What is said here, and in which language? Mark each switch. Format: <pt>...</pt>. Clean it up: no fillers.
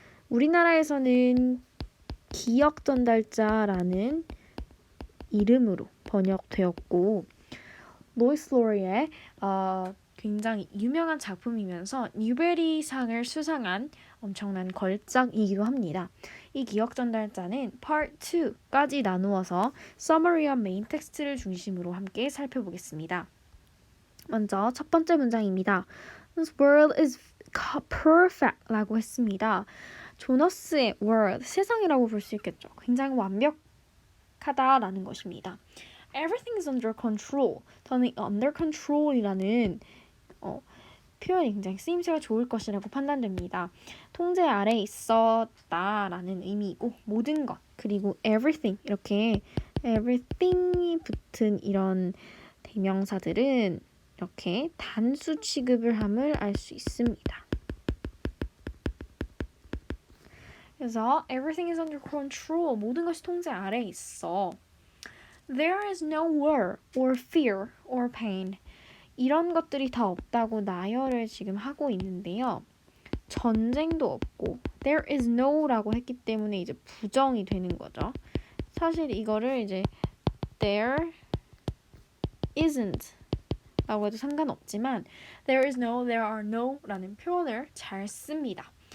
<ko>우리나라에서는 기억 전달자라는 이름으로 번역되었고 로이스 로리의 굉장히 유명한 작품이면서 뉴베리상을 수상한 엄청난 걸작이기도 합니다. 이 기억 전달자는 Part 2까지 나누어서 Summary와 메인 텍스트를 중심으로 함께 살펴보겠습니다. 먼저 첫 번째 문장입니다.</ko> <en>This world is perfect</en> <ko>라고 했습니다. 조너스의 world, 세상이라고 볼 수 있겠죠. 굉장히 완벽하다라는 것입니다.</ko> <en>Everything is under control.</en> <ko>저는 under control이라는 표현이 굉장히 쓰임새가 좋을 것이라고 판단됩니다. 통제 아래 있었다라는 의미이고 모든 것 그리고 everything 이렇게 everything이 붙은 이런 대명사들은 이렇게 단수 취급을 함을 알 수 있습니다. 그래서</ko> <en>everything is under control</en> <ko>모든 것이 통제 아래 있어.</ko> <en>There is no war or fear or pain.</en> <ko>이런 것들이 다 없다고 나열을 지금 하고 있는데요. 전쟁도 없고 there is no라고 했기 때문에 이제 부정이 되는 거죠. 사실 이거를 이제 there isn't 라고 해도 상관없지만</ko> <en>there is no, there are no</en> <ko>라는 표현을 잘 씁니다.</ko>